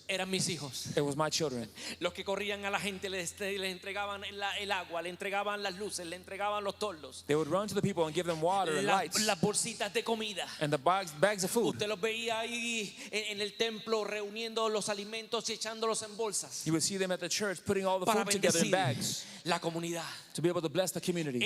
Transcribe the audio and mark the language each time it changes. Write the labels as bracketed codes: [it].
[es] eran mis hijos. [en] it was my children. [es] Los que corrían a la gente les entregaban el agua, le entregaban las luces, le entregaban los toldos, [en] They would run to the people and give them water and lights [es] las bolsitas de comida. [en] and the bags of food. [es] Usted los veía ahí en el templo reuniendo los alimentos y echándolos en bolsas [en] You would see them at the church putting all the [es] para [en] food together in bags [es] la comunidad. [en] to be able to bless the community.